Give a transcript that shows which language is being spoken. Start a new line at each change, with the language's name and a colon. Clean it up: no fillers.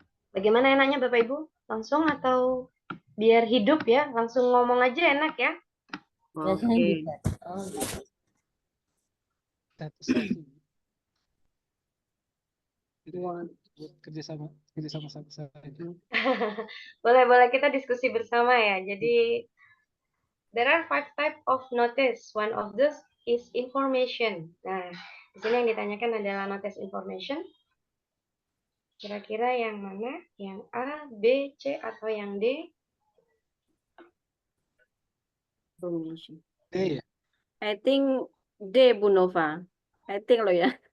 Indonesian: Bagaimana enaknya Bapak Ibu? Langsung atau biar hidup ya? Langsung ngomong aja enak ya? Biasanya Oke. bisa. Oh, gitu. Satu-satu. Kerjasama sama itu. Boleh kita diskusi bersama ya. Jadi
English: there are 5 type of notice. One of those is information.
Indonesian: Nah, di sini yang ditanyakan adalah notice information. Kira-kira yang mana? Yang A, B, C, atau yang D? D ya?
English: I think D Bu Nova. I think
Indonesian: lo ya.